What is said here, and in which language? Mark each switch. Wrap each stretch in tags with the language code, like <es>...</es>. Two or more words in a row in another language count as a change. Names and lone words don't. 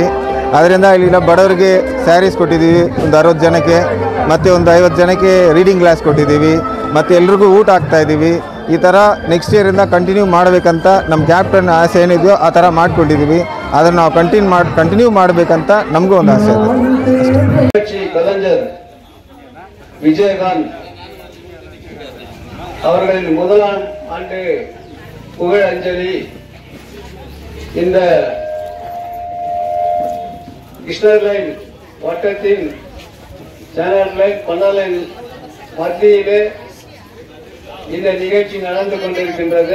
<kn>ಅದರಿಂದ ಇಲ್ಲಿ ಬಡವರಿಗೆ ಸ್ಯಾರೀಸ್ ಕೊಟ್ಟಿದ್ದೀವಿ ಒಂದು 60 ಜನಕ್ಕೆ, ಮತ್ತು ಒಂದು 50 ಜನಕ್ಕೆ</kn> <en>reading glass</en> <kn>ಕೊಟ್ಟಿದ್ದೀವಿ, ಮತ್ತು ಎಲ್ರಿಗೂ ಊಟ ಹಾಕ್ತಾಯಿದ್ದೀವಿ. ಈ ಥರ</kn> <en>next year continue</en> <kn>ಮಾಡಬೇಕಂತ ನಮ್ಮ ಕ್ಯಾಪ್ಟನ್ ಆಸೆ ಏನಿದೆಯೋ ಆ ಥರ ಮಾಡ್ಕೊಂಡಿದ್ದೀವಿ. ಅದನ್ನು ನಾವು ಕಂಟಿನ್ಯೂ ಮಾಡಬೇಕಂತ ನಮಗೂ ಒಂದು ಆಸೆ ಇದೆ.</kn> <ta>கலைஞர் விஜயகாந்த் அவர்களின் முதலாம் ஆண்டு புகழஞ்சலி இந்த கிருஷ்ணகிரி வட்டத்தின் சேனல் பண்ணலைன் மத்தியிலே இந்த நிகழ்ச்சி நடந்து கொண்டிருக்கின்றது.</ta>